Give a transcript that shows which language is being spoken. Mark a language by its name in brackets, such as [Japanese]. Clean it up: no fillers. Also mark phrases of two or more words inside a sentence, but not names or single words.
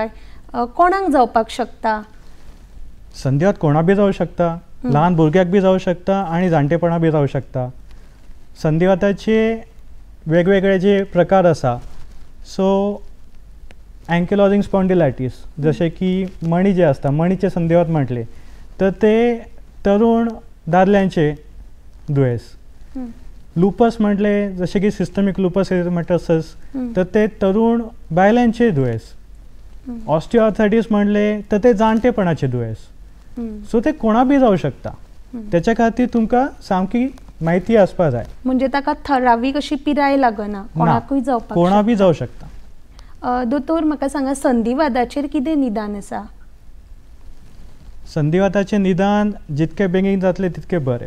[Konkani] कोणाक जावपाक शकता? संधिवात कोणा बी जावं शकता, ल्हान भुरग्याक बी जावं शकता आणि जाणटेपणा बी जावं शकता. संधिवाताचे वेगवेगळे जे प्रकार आसा, सो [English] ankylosing spondylitis, [Konkani] जसे की मणी जे असतात, मणीचे संधिवात म्हटले तर ते तरुण दादल्यांचे दुयेस. लुपस म्हटले जसे की [English] systemic lupus erythematosus [Konkani] तर ते तरुण बायलांचे दुयेस. ऑस्टिओआर्थरायटीस म्हणले तर ते जाणटेपणाचे दुयेस. सो ते कोणा बी जाऊ शकता. त्याच्या खातीर तुमकां सामकी माहिती आसपा जाय. म्हणजे ताका ठरावीक अशी पिराय लागना, कोणाकूय जावपाक कोणा बी जाऊ शकता. दोतोर म्हाका सांगा संधिवादाचेर कितें निदान आसा? संधिवाताचें निदान जितके बेगीन जातले तितके बरें.